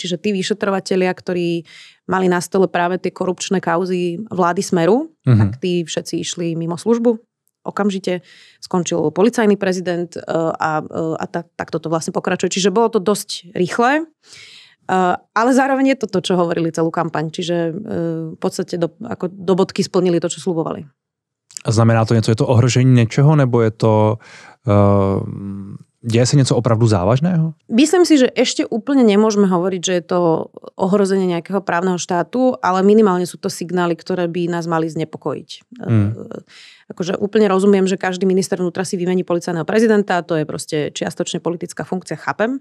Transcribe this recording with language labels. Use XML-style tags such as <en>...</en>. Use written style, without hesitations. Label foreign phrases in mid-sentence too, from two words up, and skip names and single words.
<sk>Čiže tí vyšetrovatelia, ktorí mali na stole práve tie korupčné kauzy vlády Smeru, tak tí všetci išli mimo službu. Okamžite skončil policajný prezident a tak toto vlastne pokračuje. Čiže bolo to dosť rýchle, ale zároveň je to to, čo hovorili celú kampaň. Čiže v podstate do bodky splnili to, čo sľubovali.</sk> <cs>A znamená to něco? Je to ohrožení něčeho, nebo je to...</cs> <sk>Deje sa niečo opravdu závažného? Myslím si, že ešte úplne nemôžeme hovoriť, že je to ohrozenie nejakého právneho štátu, ale minimálne sú to signály, ktoré by nás mali znepokojiť. Akože úplne rozumiem, že každý minister vnútra si vymení policajného prezidenta, to je proste čiastočne politická funkcia, chápem.</sk>